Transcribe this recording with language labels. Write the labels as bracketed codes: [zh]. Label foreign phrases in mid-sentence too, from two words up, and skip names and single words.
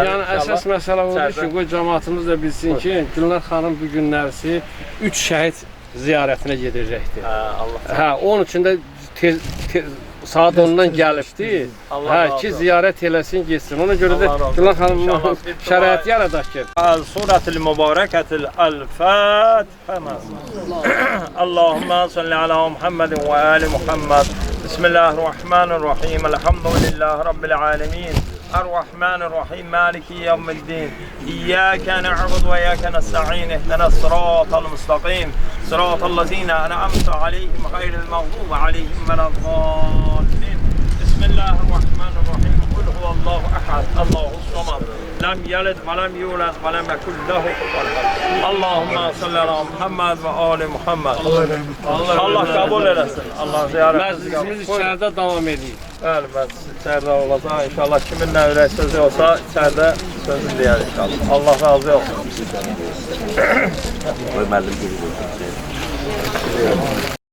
[az] Yəni əsas məsələ odur ki, qoy cəmaatımız da bilsin ki, Gülnar xanım bu günlərsi 3 şəhid ziyarətinə gedəcəkdir. Allah Hə, onun üçün də saat 10-dan gəlibdi. Allah Hə, razı ki olsun. ziyarət eləsin, getsin. Ona görə də Allah razı olsun. Gülnar xanım İnşallah bir şərait dua- yaradaq ki. [ar] السورة المباركة الفاتحة اللهم صل على محمد وآل محمد بسم الله الرحمن الرحيم الحمد لله رب العالمين الرحمن الرحيم مالك يوم الدين إياك نعبد وإياك نستعين اهدنا الصراط المستقيم صراط الذين أنعمت عليهم غير المغضوب عليهم ولا الضالين بسم الله الرحمن الرحيم قل هو الله أحد الله الصمد لم يلد ولم يولد ولم يكن له كفوا أحد اللهم صل على محمد وآل محمد [az] Allah kabul eləsin. Allah ziyarətinizi qəbul Məclisimiz içəridə davam edir. Bəli, məclis içəridə olacaq. İnşallah kimin nə ürək sözü olsa içəridə sözünü deyər inşallah. Allah razı olsun. Qoy müəllim gülür.